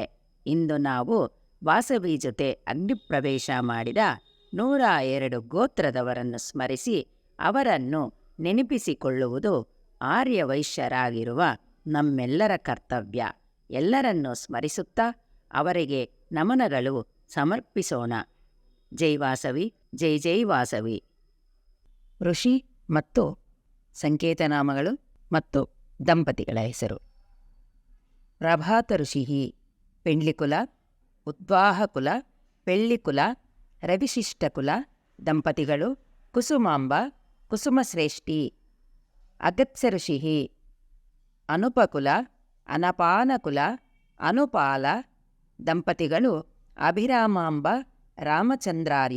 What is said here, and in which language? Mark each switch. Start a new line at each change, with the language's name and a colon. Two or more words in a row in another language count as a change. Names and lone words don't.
Kannada: ಇಂದು ನಾವು ವಾಸವಿ ಜೊತೆ ಅಗ್ನಿಪ್ರವೇಶ ಮಾಡಿದ 102 ಗೋತ್ರದವರನ್ನು ಸ್ಮರಿಸಿ ಅವರನ್ನು ನೆನಪಿಸಿಕೊಳ್ಳುವುದು ಆರ್ಯವೈಶ್ಯರಾಗಿರುವ ನಮ್ಮೆಲ್ಲರ ಕರ್ತವ್ಯ. ಎಲ್ಲರನ್ನೂ ಸ್ಮರಿಸುತ್ತಾ ಅವರಿಗೆ ನಮನಗಳು ಸಮರ್ಪಿಸೋಣ. ಜೈ ವಾಸವಿ, ಜೈ ಜೈ ವಾಸವಿ. ಋಷಿ ಮತ್ತು ಸಂಕೇತನಾಮಗಳು ಮತ್ತು ದಂಪತಿಗಳ ಹೆಸರು. ಪ್ರಭಾತ ಋಷಿ ಪೆಂಡ್ಲಿಕುಲ, ಉದ್ವಾಹಕುಲ, ಪೆಳ್ಳಿಕುಲ, ರವಿಶಿಷ್ಟಕುಲ ದಂಪತಿಗಳು ಕುಸುಮಾಂಬ, ಕುಸುಮಶ್ರೇಷ್ಠಿ. ಅಗತ್ಸ ಋಷಿ ಅನುಪಕುಲ, ಅನಪಾನಕುಲ, ಅನುಪಾಲ ದಂಪತಿಗಳು ಅಭಿರಾಮಾಂಬ, ರಾಮಚಂದ್ರಾರ್ಯ.